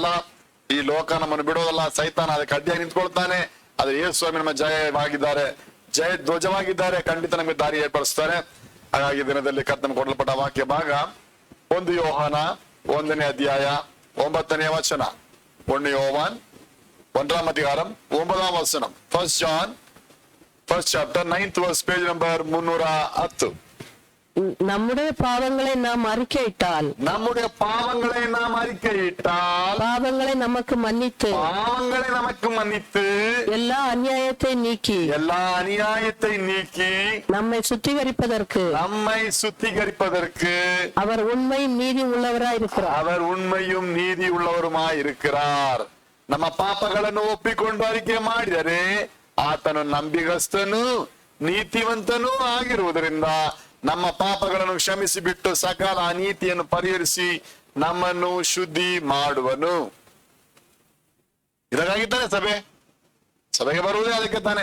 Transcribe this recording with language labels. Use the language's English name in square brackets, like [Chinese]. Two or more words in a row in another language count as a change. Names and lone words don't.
[Kannada] ಈ ಲೋಕ ನಮ್ಮನ್ನು ಬಿಡೋದಲ್ಲ. ಸೈತಾನ ಅದಕ್ಕೆ ಅಡ್ಡಿಯಾಗಿ ನಿಂತ್ಕೊಳ್ತಾನೆ. ಆದ್ರೆ ಯೇಸು ಸ್ವಾಮಿ ನಮ್ಮ ಜಯವಾಗಿದ್ದಾರೆ, ಜಯ ಧ್ವಜವಾಗಿದ್ದಾರೆ. ಖಂಡಿತ ನಮಗೆ ದಾರಿ ಏರ್ಪಡಿಸ್ತಾರೆ. ಹಾಗಾಗಿ ದಿನದಲ್ಲಿ ಕರ್ತನ ಕೊಡಲ್ಪಟ್ಟ ವಾಕ್ಯ ಭಾಗ 1 ಯೋಹಾನ 1ನೇ ಅಧ್ಯಾಯ 9ನೇ ವಚನ. [Tamil] 1 ಯೋಹಾನ್ 1ಾம் அதிகாரம் 9ாம் வசனம். [English] 1 John 1st chapter 9th verse, page number 310. [Tamil] நம்முடைய பாவங்களை நாம் அறிக்கையிட்டால் பாவங்களை நமக்கு மன்னித்து எல்லா அநியாயத்தை நீக்கி நம்மை சுத்திகரிப்பதற்கு அவர் உண்மையும் நீதி உள்ளவராயிருக்கிறார். [Kannada] ನಮ್ಮ ಪಾಪಗಳನ್ನು ಒಪ್ಪಿಕೊಂಡು ಅರಿಕೆ ಮಾಡಿದರೆ ಆತನು ನಂಬಿಗಸ್ತನು ನೀತಿವಂತನೂ ಆಗಿರುವುದರಿಂದ ನಮ್ಮ ಪಾಪಗಳನ್ನು ಕ್ಷಮಿಸಿ ಬಿಟ್ಟು ಸಕಲ ಅನೀತಿಯನ್ನು ಪರಿಹರಿಸಿ ನಮ್ಮನ್ನು ಶುದ್ಧಿ ಮಾಡುವನು. ಇದಕ್ಕಾಗಿದ್ದಾನೆ ಸಭೆಗೆ ಬರುವುದೇ ಅದಕ್ಕೆ ತಾನೆ.